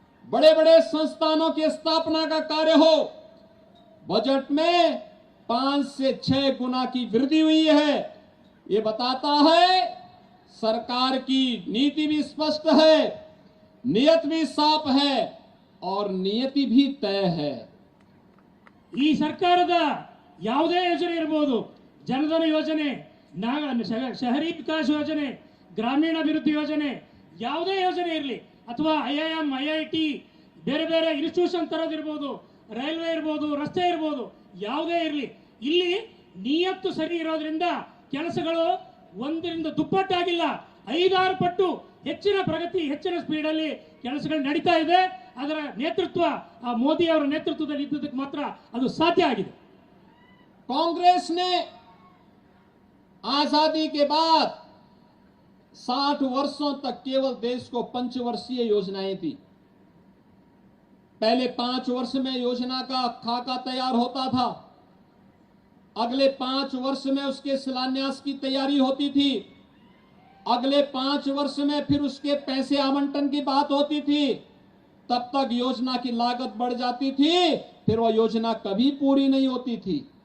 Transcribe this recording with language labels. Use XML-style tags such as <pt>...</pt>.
<hi>बड़े बड़े संस्थानों की स्थापना का कार्य हो, बजट में 5 से 6 गुना की वृद्धि हुई है। ये बताता है सरकार की नीति भी स्पष्ट है, नियत भी साफ है और नियति भी तय है।</hi> <kn>ಈ ಸರ್ಕಾರದ ಯಾವುದೇ ಯೋಜನೆ ಇರಬಹುದು, ಜನಧನ ಯೋಜನೆ, ಶಹರಿ ವಿಕಾಸ ಯೋಜನೆ, ಗ್ರಾಮೀಣಾಭಿವೃದ್ಧಿ ಯೋಜನೆ, ಯಾವುದೇ ಯೋಜನೆ ಇರಲಿ ಅಥವಾ IIM, IIT, ಬೇರೆ ಬೇರೆ ಇನ್ಸ್ಟಿಟ್ಯೂಷನ್ ತರೋದಿರ್ಬೋದು, ರೈಲ್ವೆ ಇರ್ಬೋದು, ರಸ್ತೆ ಇರ್ಬೋದು, ಯಾವುದೇ ಇರಲಿ, ಇಲ್ಲಿ ನಿಯತ್ತು ಸರಿ ಇರೋದ್ರಿಂದ ಕೆಲಸಗಳು ಒಂದರಿಂದ ದುಪ್ಪಟ್ಟಾಗಿಲ್ಲ, 5-6 ಪಟ್ಟು ಹೆಚ್ಚಿನ ಪ್ರಗತಿ, ಹೆಚ್ಚಿನ ಸ್ಪೀಡಲ್ಲಿ ಕೆಲಸಗಳು ನಡೀತಾ ಇದೆ. ಅದರ ನೇತೃತ್ವ ಆ ಮೋದಿ ಅವರ ನೇತೃತ್ವದಲ್ಲಿ ಇದ್ದದಕ್ಕೆ ಮಾತ್ರ ಅದು ಸಾಧ್ಯ ಆಗಿದೆ.</kn> <hi>कांग्रेस ने आजादी के बाद 60 वर्षों तक केवल देश को पंचवर्षीय योजनाएं थी। पहले 5 वर्ष में योजना का खाका तैयार होता था, अगले 5 वर्ष में उसके शिलान्यास की तैयारी होती थी, अगले 5 वर्ष में फिर उसके पैसे आवंटन की बात होती थी, तब तक योजना की लागत बढ़ जाती थी, फिर वह योजना कभी पूरी नहीं होती थी।</hi>